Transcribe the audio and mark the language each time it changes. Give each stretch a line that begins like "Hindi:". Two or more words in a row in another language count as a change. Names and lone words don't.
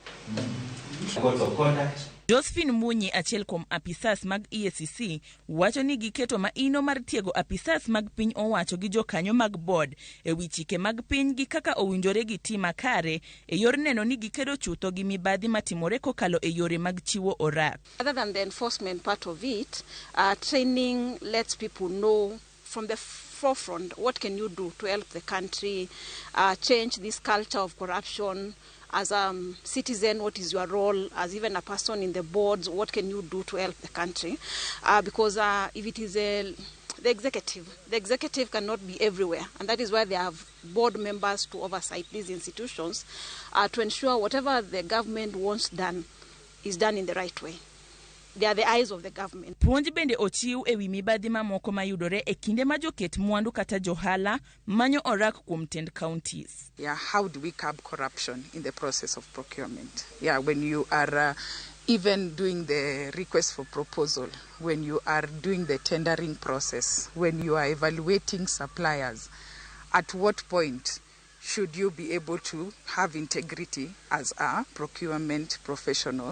Luo (Kenya and Tanzania): Josephine Munyi, achiel kuom apisas mag EACC, wacho ni giketo maino mar tiego apisas mag piny owacho gi jokanyo mag board e wi chike mag piny gi kaka owinjore gi tima kare e yor neno ni gikedo chutho gi mibadhi matimore kokalo e yore mag chiwo orak.
English: Other than the enforcement part of it, training lets people know from the forefront what can you do to help the country change this culture of corruption. As a citizen, what is your role? As even a person in the boards, what can you do to help the country? Because if it is the executive cannot be everywhere. And that is why they have board members to oversight these institutions to ensure whatever the government wants done is done in the right way. They are the eyes of the government.
Luo (Kenya and Tanzania): Puonj bende ochiw e wi mibadhi mamoko mayudore e kinde ma joket mwandu kata johala manyo orak kuom tend counties.
English: Yeah, how do we curb corruption in the process of procurement? Yeah, when you are even doing the request for proposal, when you are doing the tendering process, when you are evaluating suppliers, at what point should you be able to have integrity as a procurement professional?